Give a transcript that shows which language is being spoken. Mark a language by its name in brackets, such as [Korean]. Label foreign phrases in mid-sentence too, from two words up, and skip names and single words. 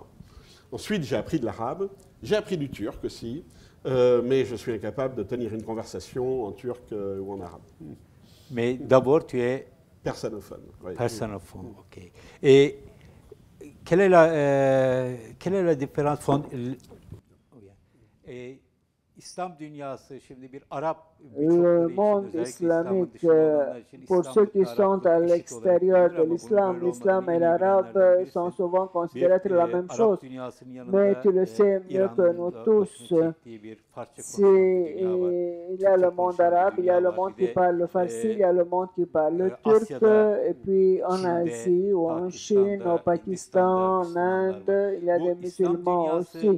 [French] Ensuite, j'ai appris de l'arabe, j'ai appris du turc aussi, mais je suis incapable de tenir une conversation en turc ou en arabe. Mais d'abord, tu es persanophone. Oui. Persanophone, ok. Et quelle est la différence [Turkish] İslam dünyası şimdi bir Arap [French] le monde islamique, pour ceux qui sont à l'extérieur de l'islam, l'islam et l'arabe sont souvent considérés être la même chose. Mais tu le sais mieux que nous tous, il y a le monde arabe, il y a le monde qui parle le farsi, il y a le monde qui parle le turc, et puis en Asie ou en Chine, au Pakistan, en Inde, il y a des musulmans aussi.